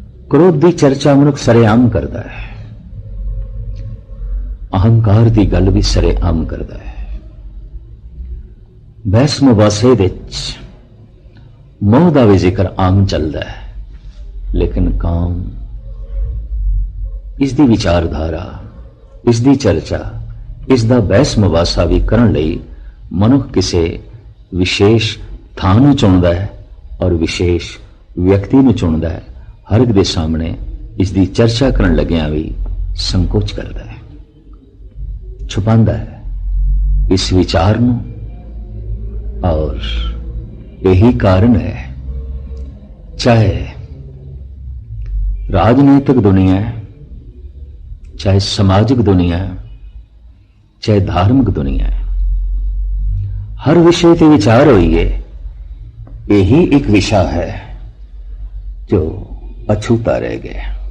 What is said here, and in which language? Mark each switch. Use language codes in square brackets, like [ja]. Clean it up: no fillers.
[hi] क्रोध की चर्चा मनुख सरेआम करता है, अहंकार की गल भी सरेआम करता है। बहस मुबासे विच मोह का भी जिक्र आम चलता है, लेकिन काम इसकी विचारधारा, इसकी चर्चा [pa] ਇਸ ਦਾ ਬਹਿਸ ਮੁਬਾਸਾ ਵੀ ਕਰਨ ਲਈ ਮਨੁੱਖ ਕਿਸੇ ਵਿਸ਼ੇਸ਼ ਥਾਂ ਨੂੰ ਚੁਣਦਾ ਹੈ ਔਰ ਵਿਸ਼ੇਸ਼ ਵਿਅਕਤੀ ਨੂੰ ਚੁਣਦਾ ਹੈ। ਹਰ ਇੱਕ ਦੇ ਸਾਹਮਣੇ ਇਸ ਦੀ ਚਰਚਾ ਕਰਨ ਲੱਗਿਆਂ ਵੀ ਸੰਕੋਚ ਕਰਦਾ ਹੈ, ਛੁਪਾਉਂਦਾ ਹੈ ਇਸ ਵਿਚਾਰ ਨੂੰ। [hi] ਔਰ यही कारण है, चाहे राजनीतिक दुनिया है, चाहे सामाजिक दुनिया है, चाहे धार्मिक दुनिया है, हर विषय ते विचार होइए, यही एक विषय है जो अछूता रह गया।